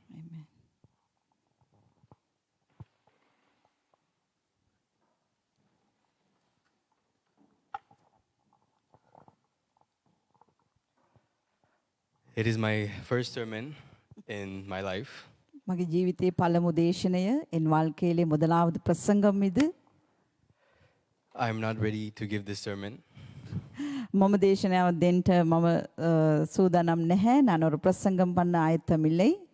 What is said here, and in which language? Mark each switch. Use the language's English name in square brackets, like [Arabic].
[English] Amen. It is my first sermon in my life. [Sinhala] මගේ ජීවිතයේ පළමු දේශනය [Tamil] එන් வாழ்க்கையிலே முதலாவது பிரசங்கம் இது. I'm not ready to give this sermon. [Sinhala] මම දේශනාව දෙන්න මම සූදානම් නැහැ. [Tamil] நான் ஒரு பிரசங்கம் பண்ண ஆயத்தமில்லை.